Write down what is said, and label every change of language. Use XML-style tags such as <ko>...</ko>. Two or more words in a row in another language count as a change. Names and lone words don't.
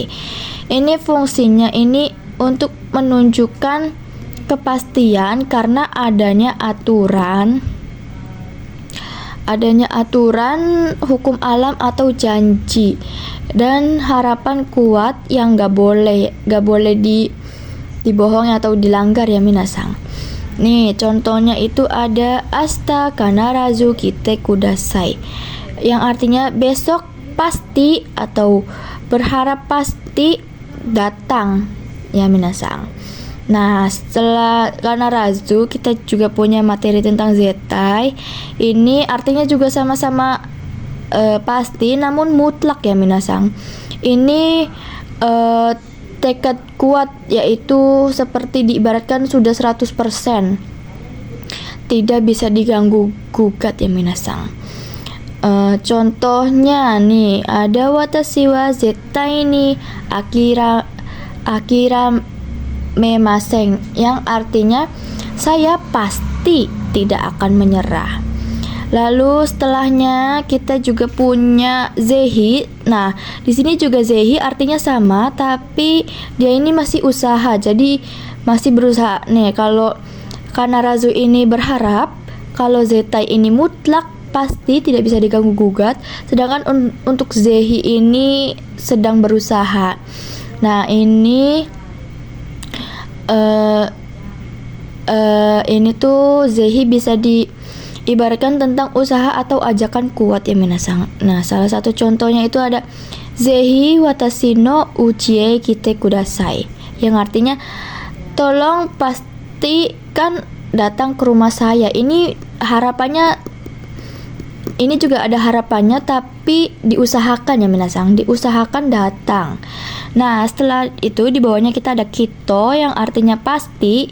<id>Ini fungsinya ini untuk menunjukkan kepastian karena adanya aturan hukum alam atau janji, dan harapan kuat yang gak boleh dibohongi atau dilanggar ya minasang. Nih, contohnya itu ada</id> <ja>明日必ず来てください,</ja> <id>yang artinya besok pasti atau berharap pasti datang ya minasang. Nah, setelah kanarazu kita juga punya materi tentang zetai. Ini artinya juga sama-sama pasti namun mutlak ya minasang. Ini tekad kuat, yaitu seperti diibaratkan sudah 100%, tidak bisa diganggu gugat ya minasang. Contohnya nih ada</id> <ja>私は絶対にあきらめません,</ja> <id>yang artinya saya pasti tidak akan menyerah. Lalu setelahnya kita juga punya zehi. Nah, di sini juga zehi artinya sama, tapi dia ini masih usaha, jadi masih berusaha. Nih, kalau kanarazu ini berharap, kalau zetai ini mutlak pasti tidak bisa diganggu gugat, sedangkan untuk zehi ini sedang berusaha. Nah, ini ini tuh zehi bisa diibaratkan tentang usaha atau ajakan kuat ya minasang. Nah, salah satu contohnya itu ada</id> <ja>ぜひ私の家へ来てください,</ja> <id>yang artinya tolong pastikan datang ke rumah saya. Ini harapannya, ini juga ada harapannya tapi diusahakan ya minasang, diusahakan datang. Nah, setelah itu di bawahnya kita ada kito, yang artinya pasti.</id>